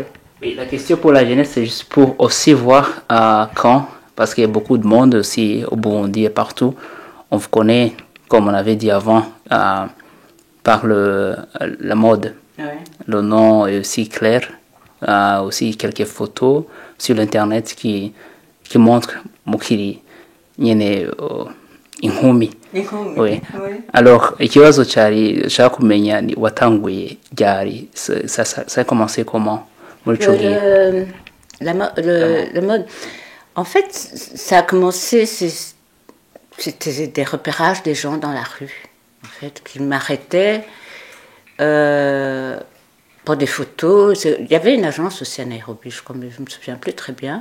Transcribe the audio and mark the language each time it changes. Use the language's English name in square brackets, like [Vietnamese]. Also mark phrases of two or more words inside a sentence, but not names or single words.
[French] Et la question pour la jeunesse, c'est juste pour aussi voir quand, parce qu'il y a beaucoup de monde aussi au Burundi et partout, on vous connaît, comme on avait dit avant, par la mode. Ouais. Le nom est aussi clair, aussi quelques photos sur l'internet qui montrent [Rundi] Mukiri nyene inkumi. [French] Oui. Alors [Rundi] ikibazo cyari nshaka kumenya ni watanguye ryari, [French] ça a commencé comment [Rundi] muri ico gihe? [French] Le mode. En fait, ça a commencé, c'était des repérages des gens dans la rue, en fait, qui m'arrêtaient pour des photos. Il y avait une agence aussi à Nairobi, je crois, mais je ne me souviens plus très bien.